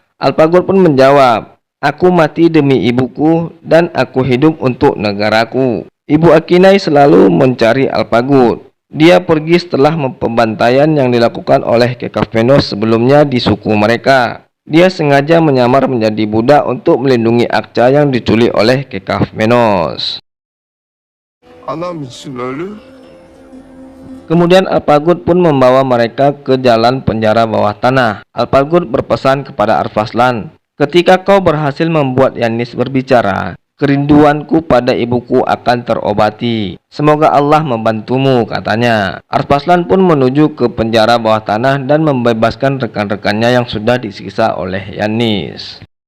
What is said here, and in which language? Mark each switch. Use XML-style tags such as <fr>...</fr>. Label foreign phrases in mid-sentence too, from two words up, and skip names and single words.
<id>Alpargut pun menjawab, "Aku mati demi ibuku dan aku hidup untuk negaraku." Ibu Akinai selalu mencari Alpargut. Dia pergi setelah pembantaian yang dilakukan oleh Kekafmenos sebelumnya di suku mereka. Dia sengaja menyamar menjadi budak untuk melindungi Akça yang diculik oleh Kekafmenos.</id> <tr>Anam için ölü.</tr> <id>Kemudian Alpargut pun membawa mereka ke jalan penjara bawah tanah. Alpargut berpesan kepada Alparslan, "Ketika kau berhasil membuat Yanis berbicara, kerinduanku pada ibuku akan terobati. Semoga Allah membantumu," katanya. Alparslan pun menuju ke penjara bawah tanah dan membebaskan rekan-rekannya yang sudah disiksa oleh Yanis.</id>